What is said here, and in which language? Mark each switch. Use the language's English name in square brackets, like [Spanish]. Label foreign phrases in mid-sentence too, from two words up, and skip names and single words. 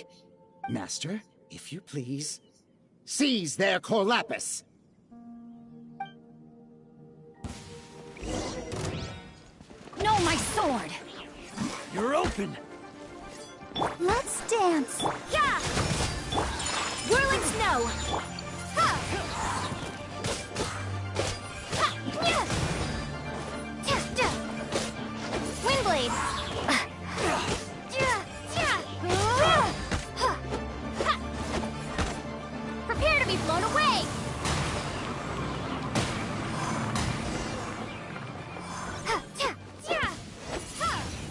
[English] Master, if you please, seize their Corlapis! No, my sword! You're open! Let's dance. Yeah! Whirling snow! Ha! Ha! Yeah! Yeah! Yeah! Windblade! Yeah! Yeah! Ha! Ha! Prepare to be blown away! Ha! Yeah! Yeah! Ha!